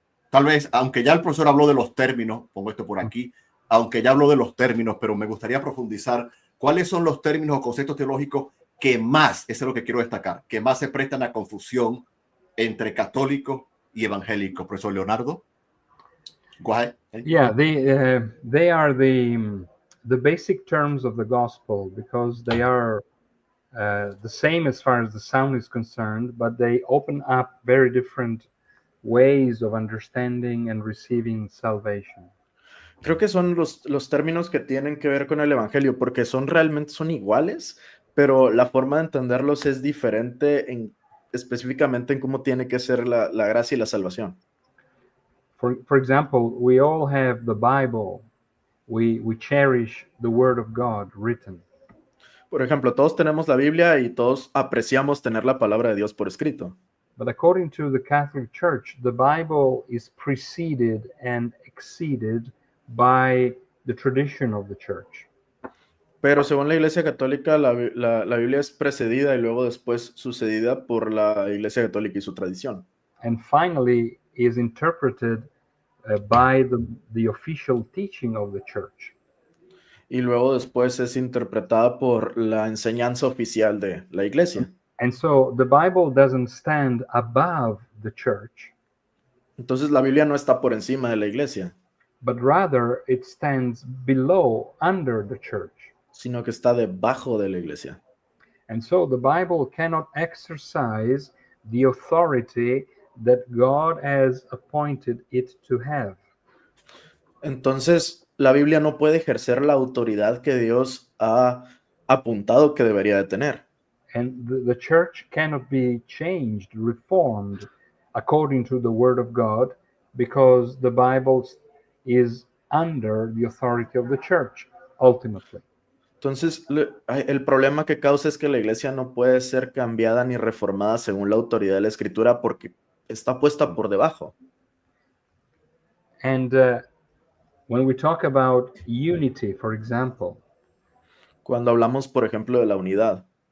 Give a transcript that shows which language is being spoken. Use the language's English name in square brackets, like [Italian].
[Spanish] Tal vez, aunque ya el profesor habló de los términos, pongo esto por aquí, aunque ya habló de los términos, pero me gustaría profundizar. ¿Cuáles son los términos o conceptos teológicos que más, eso es lo que quiero destacar, que más se prestan a confusión entre católico y evangélico? Profesor Leonardo. [English] Go ahead. Yeah, they are the basic terms of the gospel, because they are the same as far as the sound is concerned, but they open up very different ways of understanding and receiving salvation. [Spanish] Creo que son los términos que tienen que ver con el evangelio, porque realmente son iguales, pero la forma de entenderlos es diferente específicamente en cómo tiene que ser la gracia y la salvación. [English] For example, we all have the Bible. We cherish the Word of God written. [Spanish] Por ejemplo, todos tenemos la Biblia y todos apreciamos tener la palabra de Dios por escrito. [English] But according to the Catholic Church, the Bible is preceded and exceeded by the tradition of the church. [Spanish] Pero según la Iglesia Católica, la Biblia es precedida y luego después sucedida por la Iglesia Católica y su tradición. [English] And finally is interpreted by the official teaching of the church. [Spanish] Y luego después es interpretada por la enseñanza oficial de la Iglesia. [English] And so the Bible doesn't stand above the church. [Spanish] Entonces la Biblia no está por encima de la Iglesia, [English] but rather it stands below, under the church. [Spanish] Sino que está debajo de la Iglesia. [English] And so the Bible cannot exercise the authority that God has appointed it to have. [Spanish] Entonces, la Biblia no puede ejercer la autoridad que Dios ha apuntado que debería de tener. [English] And the church cannot be changed, reformed according to the Word of God, because the Bible is under the authority of the church, ultimately. [Spanish] Entonces, el problema que causa es que la iglesia no puede ser cambiada ni reformada según la autoridad de la Escritura porque está puesta por debajo. [English] And when we talk about unity, for example, [Spanish] cuando hablamos, por ejemplo, de la unidad,